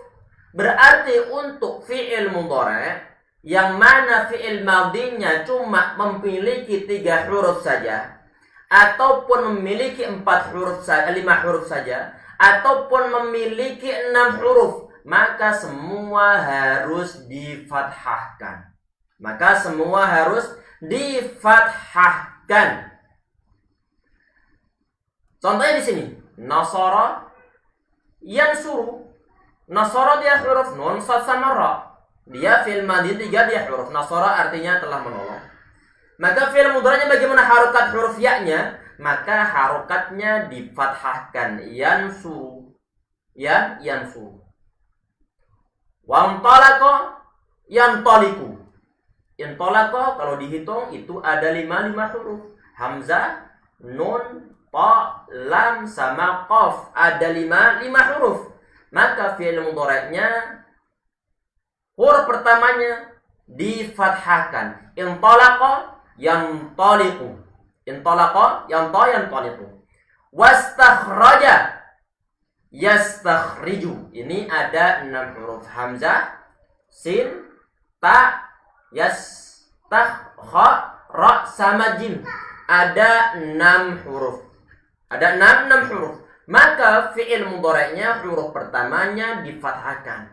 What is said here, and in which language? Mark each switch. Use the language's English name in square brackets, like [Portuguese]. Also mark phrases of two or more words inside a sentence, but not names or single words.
[Indonesian] Berarti untuk fi'il mudhari' yang mana fi'il madhinya cuma memiliki 3 huruf saja, ataupun memiliki 4 huruf saja, 5 huruf saja, ataupun memiliki 6 huruf, maka semua harus difathahkan. Contohnya di sini, [Arabic] نصر ينصر. [Indonesian] Nasara dia huruf nun, sad sama ra. Dia fi'il madhi 3 dia huruf. Nasara artinya telah menolong. Maka fi'il mudhari'nya bagaimana harokat huruf ya-nya? Maka harokatnya difathahkan. Yansuru. [Arabic] ينصر وانطلق ينطلق. [Indonesian] Intalaqa kalau dihitung itu ada 5 huruf. Hamzah, nun, ta, lam, sama qaf. Ada 5 huruf. Maka fi'il mudhari'nya huruf pertamanya difathahkan. [Arabic] انطلق ينطلق انطلق ينطلق. واستخرج يستخرج. [Indonesian] Ini ada 6 huruf. Hamzah, sin, ta, yas, tah, kha, ra, sama jim. Ada 6 huruf. Ada 6 huruf. Maka fi'il mudhari'nya huruf pertamanya difathahkan.